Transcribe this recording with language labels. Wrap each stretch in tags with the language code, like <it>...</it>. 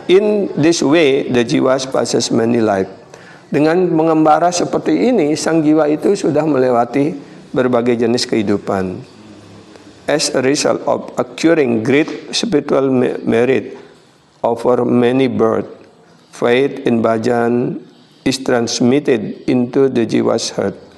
<en>In this way the jiwas passes many life.</en> <id>Dengan mengembara seperti ini, sang jiwa itu sudah melewati berbagai jenis kehidupan.</id> <en>As a result of acquiring great spiritual merit over many births, faith in bhajan is transmitted into the jiwa's heart.</en>